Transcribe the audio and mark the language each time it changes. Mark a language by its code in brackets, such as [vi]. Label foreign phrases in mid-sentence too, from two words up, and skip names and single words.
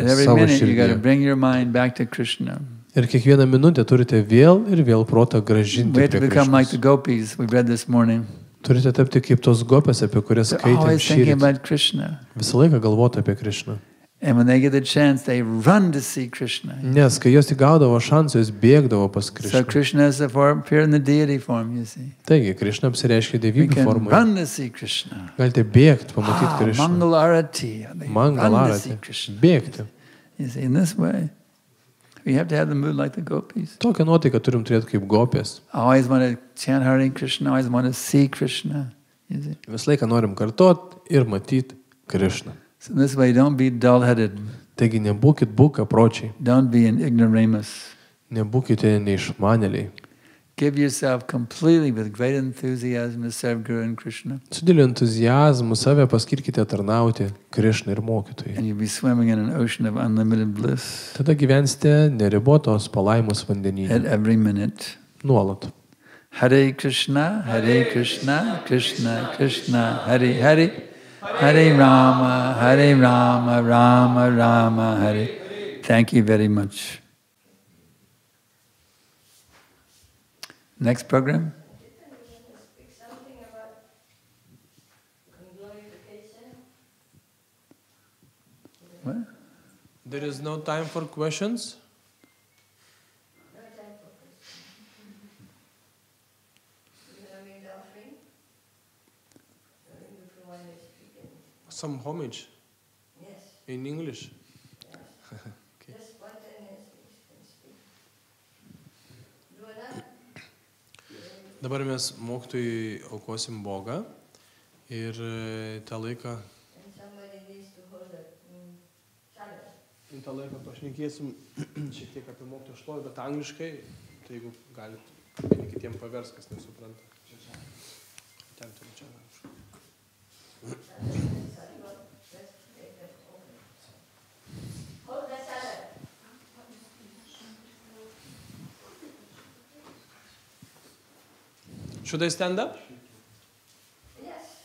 [en] And every [lt] savo [en] minute you got to [lt] širdyje. [en] bring your mind back to Krishna. [lt] Ir kiekvieną minutę turite vėl ir vėl protą gražinti [en] We have to [lt] prie [en] become like the [lt] Krišnos. [en] gopis we read this morning. [lt] Turite tapti kaip tos gopės, apie kurias [en] They're [lt] skaitėm [en] always thinking [lt] šįryt. [en] about Krishna. [lt] Visą laiką galvoti apie Krišną. [en] And when they get the chance, they run to see Krishna. [lt] Nes kai jos tik gaudavo šansą, jos bėgdavo pas [en] So [lt] Krišną. [en] Krishna is the form, appear in the deity form, you see. [lt] Taigi, Krišna apsireiškia [en] We [lt] dievybių [en] can [lt] formoje. [en] run to see Krishna. Galite bėgti, pamatyti Krišną. Mangalarati. They run to see Mangalarati. Krishna. [lt] Bėgti. [en] You see, in this way, we have to have the mood like the gopis. [lt] Tokią nuotaiką turim turėti kaip gopės. [en] I always want to chant Hare Krishna, I always want to see Krishna. You see. [lt] Visą laiką norim kartot ir matyti Krišną. [en] So this way, don't be dull-headed. [lt] Taigi nebūkit bukapročiai, [en] Don't be an ignoramus. [lt] nebūkite neišmanėliai. [en] Give yourself completely with great enthusiasm to serve Guru and Krishna. [lt] Su dideliu entuzijazmu save paskirkite tarnauti Krišnai ir mokytojai. [en] And you'll be swimming in an ocean of unlimited bliss. [lt] Tada gyvensite neribotos palaimos [en] At [lt] vandenyje. [en] every minute. [lt] Nuolat. [sa] Hare Krishna, Krishna Krishna, Hare Hare, Hare Rama, Rama Rama, Hare. [en] Thank you very much. Next program? Speak something about glorification. What? There is no time for questions? No time for questions. You're going to read the offering? Lithuania speaking. Some homage Yes. in English. Okay. Just spontaneously you can speak. Do another. [lt] Dabar mes mokytojai aukosim Bogą ir tą laiką. [en] And somebody needs to hold the chalice. [lt] Į tą laiką pašnekėsim šiek tiek apie mokytojų šlovę, bet angliškai, tai jeigu galit vieni kitiem pavers, kas nesupranta. Ten turiu čia. [en] Hold the chalice. Should I stand up? Yes.